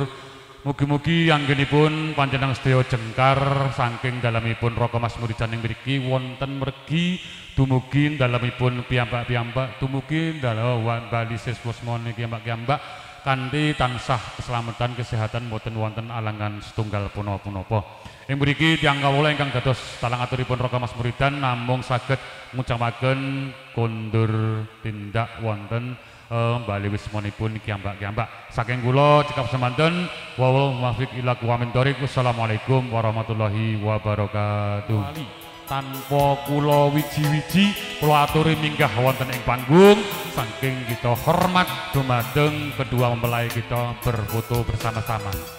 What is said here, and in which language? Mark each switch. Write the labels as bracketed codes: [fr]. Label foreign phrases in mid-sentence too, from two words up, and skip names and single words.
[jv] Mugi-mugi anggenipun panjenengan sedaya jengkar saking dalemipun Raga Mas Muridan ing mriki wonten mergi dumugi dalemipun piyambak-piyambak dumugi dalam bali seswasmane piyambak-piyambak kanthi tansah keselamatan kesehatan boten wonten alangan setunggal punapa-punapa. Ing mriki tiyang kawula ingkang dados talang aturipun Raga Mas Muridan namung saged ngucapaken kundur tindak wonten bali wismanipun kiambak-kiambak saking kula cekap semanten [ar] والموفق إلى أقوم الطريق. والسلام عليكم ورحمة الله وبركاته. [jv] Tanpa kula wiji-wiji kula aturi minggah wonten ing panggung saking kita hormat dumateng [id] kedua mempelai kita berfoto bersama-sama.